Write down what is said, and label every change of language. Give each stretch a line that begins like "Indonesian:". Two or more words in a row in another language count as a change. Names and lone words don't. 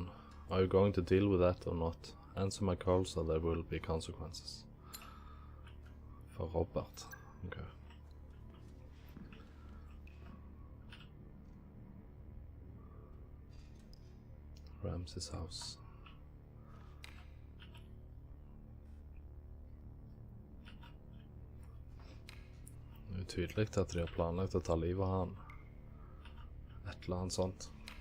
English: Are you going to deal with that or not? Answer my calls or there will be consequences. For Robert. Okay. Ramses house.
Norwegian: Det er tydelig at de har planlagt å ta livet av han. Et eller annet sånt.